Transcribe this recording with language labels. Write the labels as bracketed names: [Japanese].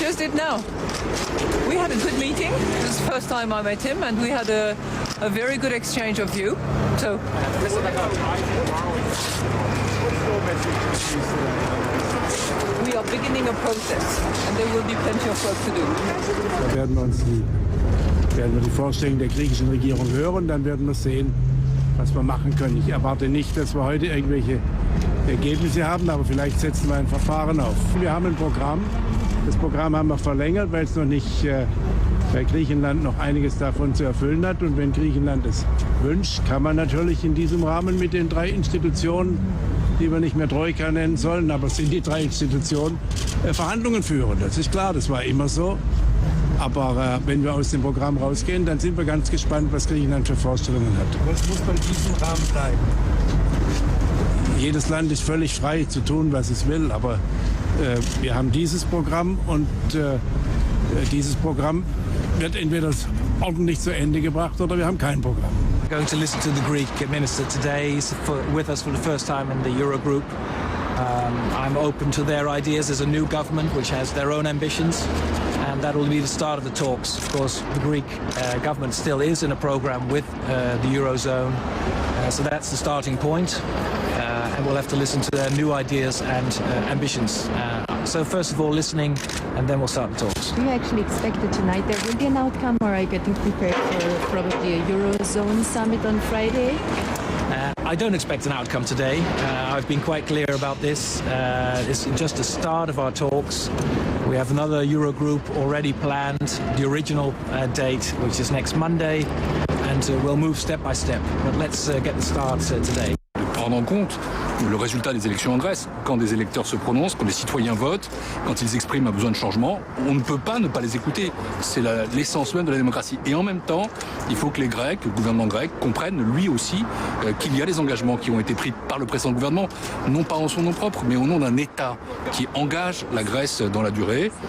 [English] Just did now. We had a good meeting. This is the first time I met him, and we had a very good exchange of view. So. We are beginning a process, and there will be plenty of work to do. [German] Da werden wir die Vorstellungen der griechischen Regierung hören, dann werden wir sehen, was wir machen können. Ich erwarte nicht, dass wir heute irgendwelche Ergebnisse haben, aber vielleicht setzen wir ein Verfahren auf. Wir haben ein Programm. Das Programm haben wir verlängert, weil es noch nicht bei Griechenland noch einiges davon zu erfüllen hat. Und wenn Griechenland es wünscht, kann man natürlich in diesem Rahmen mit den 3 Institutionen, die wir nicht mehr Troika nennen sollen, aber es sind die 3 Institutionen, Verhandlungen führen. Das ist klar, das war immer so. Aber wenn wir aus dem Programm rausgehen, dann sind wir ganz gespannt, was Griechenland für Vorstellungen hat. Was muss bei diesem Rahmen bleiben? Jedes Land ist völlig frei zu tun, was es will. Aber wir haben dieses Programm und dieses Programm wird entweder ordentlich zu Ende gebracht oder wir haben kein Programm. [English] We're going to listen to the Greek minister today. He's with us for the first time in the Eurogroup. I'm open to their ideas. There's a new government which has their own ambitions, and that will be the start of the talks. Of course, the Greek government still is in a program with the Eurozone, so that's the starting point, and we'll have to listen to their new ideas and ambitions. So first of all, listening, and then we'll start the talks. Do you actually expect that tonight there will be an outcome, or are you getting prepared for probably a Eurozone summit on Friday? I don't expect an outcome today. I've been quite clear about this. It's just the start of our talks. We have another Eurogroup already planned, the original date, which is next Monday, and we'll move step by step. But let's get the start today. [French] Prendre en compte le résultat des élections en Grèce. Quand des électeurs se prononcent, quand les citoyens votent, quand ils expriment un besoin de changement, on ne peut pas ne pas les écouter. C'est l'essence même de la démocratie. Et en même temps, il faut que les Grecs, le gouvernement grec, comprennent lui aussi qu'il y a des engagements qui ont été pris par le précédent gouvernement, non pas en son nom propre, mais au nom d'un État qui engage la Grèce dans la durée.